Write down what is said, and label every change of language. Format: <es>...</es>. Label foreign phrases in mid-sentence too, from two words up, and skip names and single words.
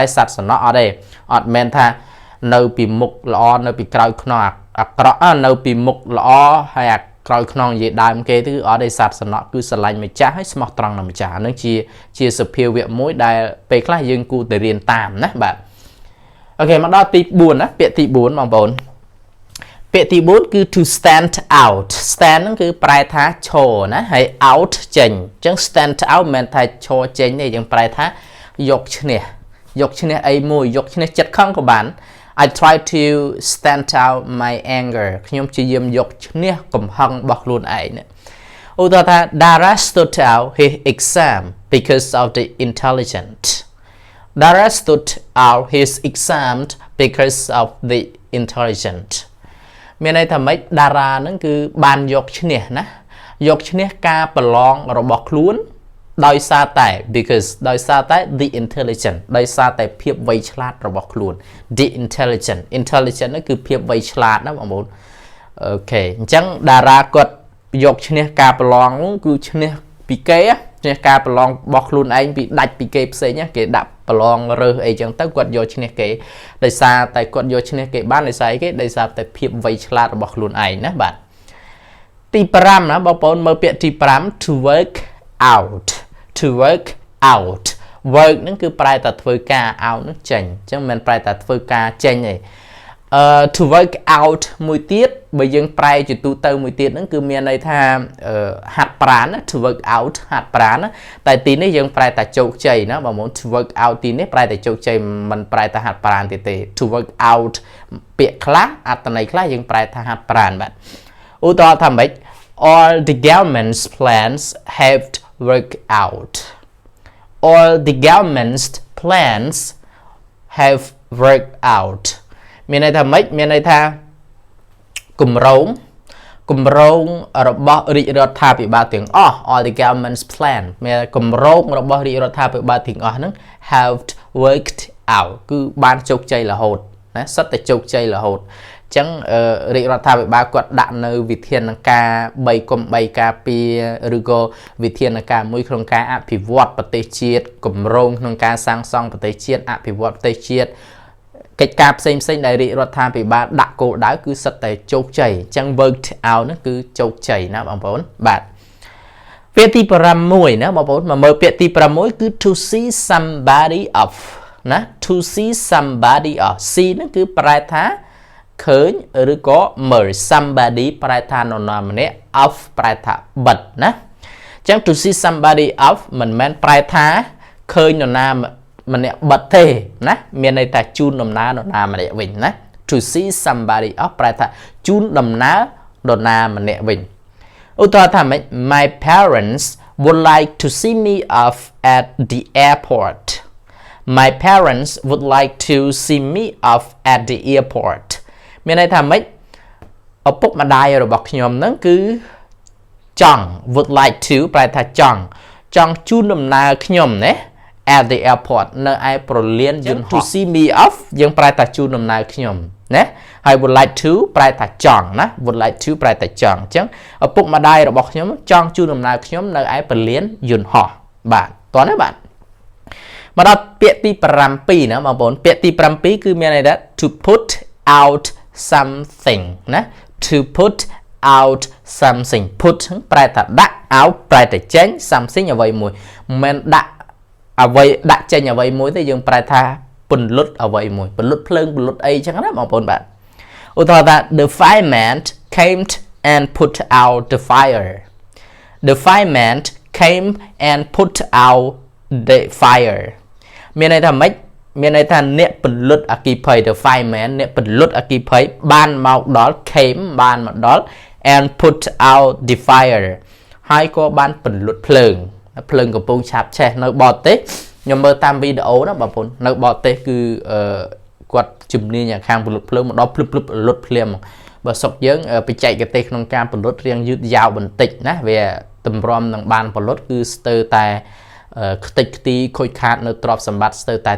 <km>សត្វសំណក់អត់ទេអត់មែនថានៅពីមុខល្អនៅពីក្រោយខ្នងអាក្រក់នៅពីមុខល្អហើយអាក្រោយខ្នងនិយាយដើមគេគឺអត់ទេ សត្វសំណក់គឺស្រឡាញ់ម្ចាស់ហើយស្មោះត្រង់នឹងម្ចាស់ហ្នឹងជាសភាវៈមួយដែលពេលខ្លះយើងគួរតែរៀនតាមណាបាទ អូខេមកដល់ទី4ណាពាក្យទី4បងប្អូនពាក្យទី4គឺ</km> <en>to stand out stand</en> <km>ហ្នឹងគឺប្រែថាឈរណាហើយ out ចេញអញ្ចឹង</km> <en>stand out</en> <km>មិនមែនថាឈរចេញទេយើងប្រែថាយកឈ្នះអីមួយយកឈ្នះចិត្តខឹងក៏បាន</km> <en>I try to stand out my anger</en> <km>ខ្ញុំព្យាយាមយកឈ្នះកំហឹងរបស់ខ្លួនឯងឧទាហរណ៍ថា</km> <en>Dara stood out his exam because of the intelligent Dara stood out his exam because of the intelligent</en> <km>មានន័យថាម៉េចតារាហ្នឹងគឺបានយកឈ្នះណាយកឈ្នះការប្រឡងរបស់ខ្លួនដោយសារតែ because ដោយសារតែ</km> <en>the intelligent</en> <km>ដោយសារតែភាពវៃឆ្លាតរបស់ខ្លួន</km> <en>the intelligent</en> <km>ហ្នឹងគឺភាពវៃឆ្លាតណាបងប្អូនអូខេអញ្ចឹងតារាគាត់យកឈ្នះ ការប្រឡងនោះគឺឈ្នះពីគេឈ្នះការប្រឡងរបស់ខ្លួនឯងពីដាច់ពីគេផ្សេងគេដាក់ប្រឡងរើសអីចឹងទៅគាត់យកឈ្នះគេដោយសារតែគាត់យកឈ្នះគេបានដោយសារអីគេដោយសារតែភាពវៃឆ្លាតរបស់ខ្លួនឯងណាបាទទី5ណាបងប្អូនមើលពាក្យទី5</km> <en>to work out work</en> <km>ហ្នឹងគឺប្រែតែធ្វើការ out ហ្នឹងចេញអញ្ចឹងមិនមែនប្រែតែធ្វើការចេញទេ</km> <en>to work out</en> <km>មួយទៀតបើយើងប្រែជាទូទៅមួយទៀតហ្នឹងគឺមានន័យថាហាត់ប្រាណ</km> <en>to work out</en> <km>ហាត់ប្រាណតែទីនេះយើងប្រែតែជោគជ័យណាបងប្អូន</km> <en>to work out</en> <km>ទីនេះប្រែតែជោគជ័យមិនប្រែតែហាត់ប្រាណទេ</km> <en>to work out</en> <km>ពាក្យខ្លះអត្ថន័យខ្លះយើងប្រែថាហាត់ប្រាណបាទឧទាហរណ៍ថាម៉េច</km> <en>all the government's plans have worked out all the government's plans have worked out</en> <km>មានន័យថាម៉េចមានន័យថាគម្រោងរបស់រាជរដ្ឋាភិបាលទាំងអស់</km> <en>all the government's plan</en> <km>មានគម្រោងរបស់រាជរដ្ឋាភិបាលទាំងអស់ហ្នឹង</km> <en>have worked out</en> <km>គឺបានជោគជ័យរហូតណាសិតតែជោគជ័យរហូតអញ្ចឹងរាជរដ្ឋាភិបាលគាត់ ដាក់នៅវិធានការ3+3ការពារឬក៏វិធានការមួយក្នុងការអភិវឌ្ឍប្រទេសជាតិគម្រោងក្នុងការសាងសង់ប្រទេសជាតិអភិវឌ្ឍប្រទេសជាតិកិច្ចការផ្សេងដែលរាជរដ្ឋាភិ បាលដាក់គោលដៅគឺសិតតែជោគជ័យអញ្ចឹង</km> <en>worked out</en> <km>ហ្នឹងគឺជោគជ័យណាបងប្អូនបាទពាក្យទី6ណាបងប្អូនមកមើលពាក្យទី6គឺ</km> <en>to see somebody off</en> <km>ណា</km> <en>to see somebody off see</en> <km>ហ្នឹងគឺប្រែថាឃើញឬក៏មើល somebody ប្រែថានរណាម្នាក់ off ប្រែថា បិទណាអញ្ចឹង</km> <en>to see somebody off</en> <km>មិនមែនប្រែថាឃើញនរណាម្នាក់បិទទេណាមានន័យថាជូនដំណើរនរណាម្នាក់វិញណា</km> <en>to see somebody off</en> <km>ប្រែថាជូនដំណើរនរណាម្នាក់វិញឧទាហរណ៍ថាម៉េច</km> <en>my parents would like to see me off at the airport my parents would like to see me off at the airport</en> <km>មានន័យថាម៉េចឪពុកម្ដាយរបស់ខ្ញុំហ្នឹងគឺចង់</km> <en>would like to</en> <km>ប្រែថាចង់ជូនដំណើរខ្ញុំណា</km> <en>at the airport</en> <km>នៅឯប្រលានយន្តហោះ</km> <en>to see me off</en> <km>យើងប្រែថាជូនដំណើរខ្ញុំណាហើយ</km> <en>would like to</en> <km>ប្រែថាចង់ណា</km> <en>would like to</en> <km>ប្រែថាចង់អញ្ចឹងឪពុកម្ដាយរបស់ខ្ញុំចង់ជូនដំណើរខ្ញុំនៅឯប្រលានយន្តហោះបាទតោះណាបាទមកដល់ពាក្យទី7ណាបងប្អូនពាក្យទី7គឺមានន័យថា</km> <en>to put out something</en> <km>ណា</km> <en>to put out something put</en> <km>ប្រែថាដាក់ out ប្រែថាចេញ something អ្វីមួយមិនដាក់អ្វីដាក់ចេញអ្វីមួយទេយើងប្រែថាពន្លត់អ្វីមួយពន្លត់ភ្លើងពន្លត់អីចឹងណាបងប្អូនបាទឧទាហរណ៍ថា</km> <en>the fireman came and put out the fire the fireman came and put out the fire</en> <km>មានន័យថាម៉េចមានន័យថាអ្នកពន្លត់អ គ្គិភ័យ</km> <en>the fireman</en> <km>អ្នកពន្លត់អគ្គិភ័យបានមកដល់ came បានមកដល់</km> <en>and put out the fire</en> <km>ហើយក៏បានពន្លត់ភ្លើងកំពុងឆាបឆេះនៅបរទេសខ្ញុំមើលតាមវីដេអូណាបងប្អូននៅបរទេសគឺគាត់ជំនាញខាងពន្លត់ភ្លើង មកដល់ភ្លឹបលុតភ្លាមបើសុកយើងបច្ចេកទេសក្នុងការពន្លត់រៀងយឺតយ៉ាវបន្តិចណាវាតម្រាំនឹងបានពន្លត់គឺស្ទើរតែខ្ទេចខ្ទីខូចខាតនៅទ្រព្យសម្បត្តិស្ទើរតែ</km>